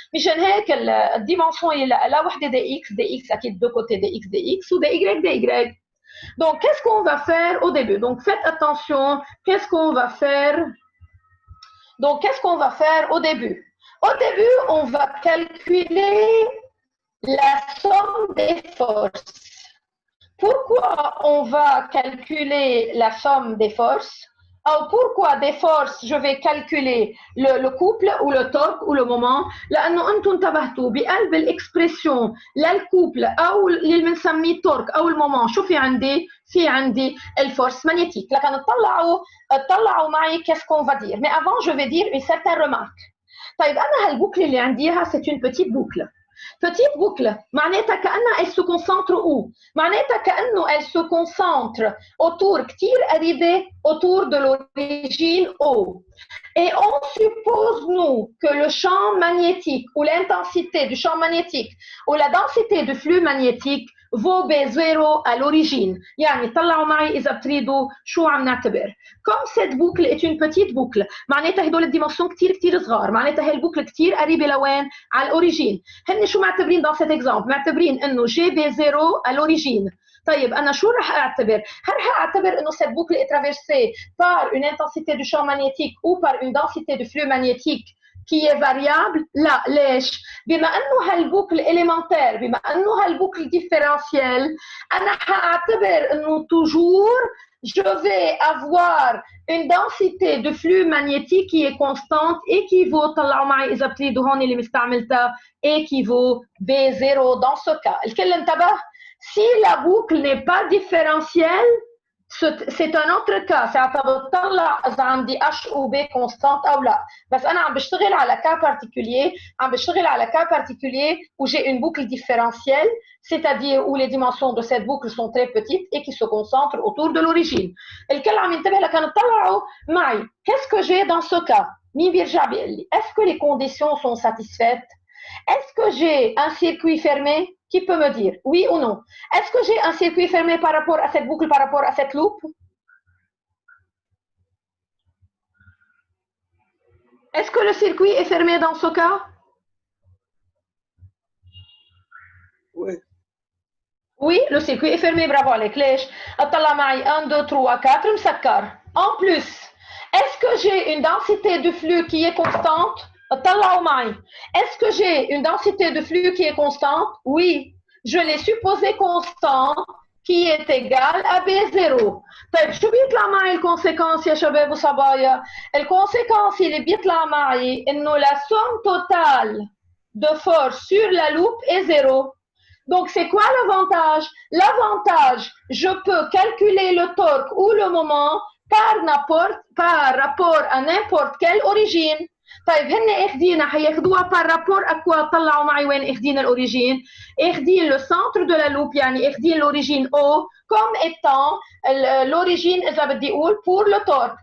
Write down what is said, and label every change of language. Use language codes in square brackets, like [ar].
[ar] مشان هيك الديمنسيون اللي لها وحده dx اكيد [fr] deux côtés dx ou dy. Donc qu'est-ce qu'on va faire au début? Donc faites attention, qu'est-ce qu'on va faire? Donc, qu'est-ce qu'on va faire au début? Au début, on va calculer la somme des forces. Pourquoi on va calculer la somme des forces? Ou pourquoi des forces, je vais calculer le couple ou le torque ou le moment? [ar] لأنه أنتم انتبهتوا بقلب الإكسبريسيون للكوبل أو اللي بنسميه torque أو المومون شو في عندي؟ في عندي الفورس magnétique. لكن طلعوا معي [fr] qu'est-ce qu'on va dire. Mais avant, je vais dire une certaine remarque. [ar] طيب أنا هالبوكل اللي عندي [fr] c'est une petite boucle. Petite boucle, [ar] معناتها كأنها [fr] elle se concentre où? [ar] معناتها كأنه [fr] elle se concentre autour [ar] كتير قريبة [fr] autour de l'origine O. Et on suppose, nous, que le champ magnétique ou l'intensité du champ magnétique ou la densité du flux magnétique vaut B0 à l'origine. [ar] يعني طلعوا معي إذا بتريدوا شو عم نعتبر. [fr] Comme cette boucle est une petite boucle, [ar] معناتها هدول الديمنسيون كتير صغار، معناتها هي البوكل كتير قريبة لوين؟ على الأوريجين. هن شو معتبرين [fr] dans cet exemple؟ [ar] معتبرين إنه GB0 [fr] à l'origine. [ar] طيب أنا شو رح أعتبر؟ هل رح أعتبر إنه [fr] cette boucle est traversée par une intensité du champ magnétique ou par une densité du flux magnétique qui est variable؟ [ar] لا، ليش؟ بما أنه هالبوكل [fr] élémentaire، بما أنه هالبوكل différentielle، أنا حأعتبر إنه toujours je vais avoir une densité de flux magnétique qui est constante et qui vaut [ar] طلعوا معي إذا بتريدوا هون اللي مستعملتها [fr] et qui vaut B0 dans ce cas. [ar] الكل انتبه؟ [fr] Si la boucle n'est pas différentielle, c'est un autre cas. [ar] ساعتها إذا عندي [fr] H ou B constante [ar] أو لا. بس أنا عم بشتغل على cas particulier. [fr] عم بشتغل على cas particulier où j'ai une boucle différentielle, c'est-à-dire où les dimensions de cette boucle sont très petites et qui se concentrent autour de l'origine. [ar] الكل عم ينتبه لكانوا طلعوا معي. [fr] Qu'est-ce que j'ai dans ce cas? [ar] مين بيرجع بيقول لي؟ [fr] Est-ce que les conditions sont satisfaites? Est-ce que j'ai un circuit fermé? Qui peut me dire oui ou non? Est-ce que j'ai un circuit fermé par rapport à cette boucle, par rapport à cette loupe? Est-ce que le circuit est fermé dans ce cas? Oui. Oui, le circuit est fermé, bravo [ar] عليك. ليش؟ اطلع معي 1 2 3 4 مسكر. [fr] En plus, est-ce que j'ai une densité de flux qui est constante? [ar] طلعوا معي. [fr] Est-ce que j'ai une densité de flux qui est constante? Oui. Je l'ai supposé constant qui est égal à B0. [ar] طيب شو بيطلع معي الكونسيكونس يا شباب وصبايا؟ الكونسيكونس اللي بيطلع معي إنه [fr] la somme totale de force sur la loupe est 0. Donc c'est quoi l'avantage? L'avantage, je peux calculer le torque ou le moment par rapport à n'importe quelle origine. [ar] طيب هن اخدينا حياخدوها [fr] par rapport à quoi؟ [ar] طلعوا معي وين اخدين الاوريجين؟ [fr] اخدين le centre de la loupe يعني اخدين l'origine O comme étant l'origine [ar] إذا بدي أقول [fr] pour le torque.